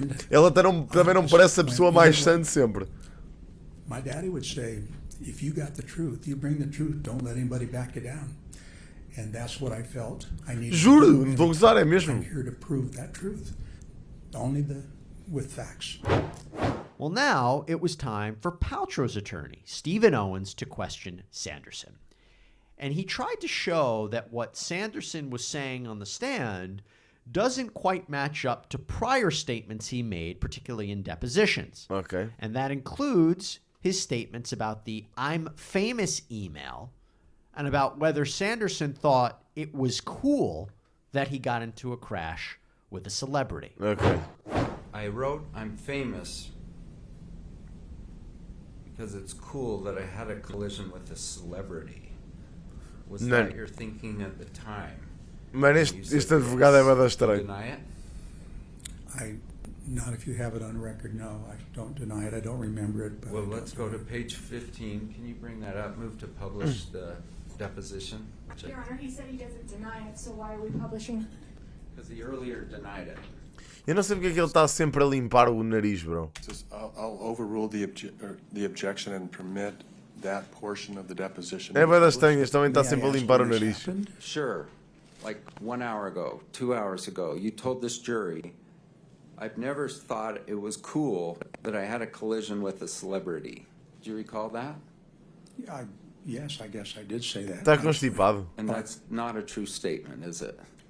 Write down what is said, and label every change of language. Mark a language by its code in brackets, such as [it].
[pt] Ela também não parece a pessoa mais sã de sempre. [en] My daddy would say, if you got the truth, you bring the truth. Don't let anybody back you down. And that's what I felt. I needed. [pt] Juro, não estou a gozar, é mesmo. [en] I'm here to prove that truth. Only with facts. Well, now it was time for Paltrow's attorney, Stephen Owens, to question Sanderson. And he tried to show that what Sanderson was saying on the stand doesn't quite match up to prior statements he made, particularly in depositions. Okay. And that includes his statements about the I'm famous email and about whether Sanderson thought it was cool that he got into a crash with a celebrity. Okay. I wrote I'm famous because it's cool that I had a collision with a celebrity. Was that your thinking at the time? [pt] Mano, este advogado é bada estranho. [en] Deny it? Not if you have it on record, no. I don't deny it. I don't remember it. But Well, let's go to page 15. Can you bring that up? Move to publish the deposition. Your Honor, he said he doesn't deny it, so why are we publishing? Because he earlier denied it. [pt] Eu não sei porque é que ele está sempre a limpar o nariz, bro. [en] I'll overrule the objection and permit that portion of the deposition. [pt] É bada estranho, este também está sempre a limpar o nariz. [en] Sure. Like 1 hour ago, 2 hours ago, you told this jury, I've never thought it was cool that I had a collision with a celebrity. Do you recall that? Yes, I guess I did say that. [pt] Está constipado. [en] And that's not a true statement, is it?